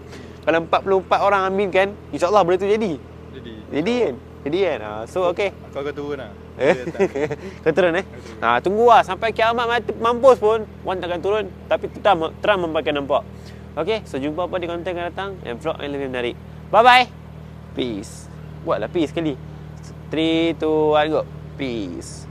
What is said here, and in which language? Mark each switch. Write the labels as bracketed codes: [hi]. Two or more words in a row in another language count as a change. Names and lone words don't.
[ms] Kalau 44 orang aminkan, insya-Allah benda tu jadi. Jadi kan. [en] So okey. [ms] Kau akan turun lah. Kau turun tunggu lah sampai kiamat mati mampus pun Wan takkan turun. Tapi Trump memang nampak. [en] Okay, so [ms] jumpa apa di konten akan datang [en] and vlog [ms] yang lebih menarik. [en] Bye bye. Peace. [ms] Buatlah peace sekali. [en] 3, 2, 1 go. Peace.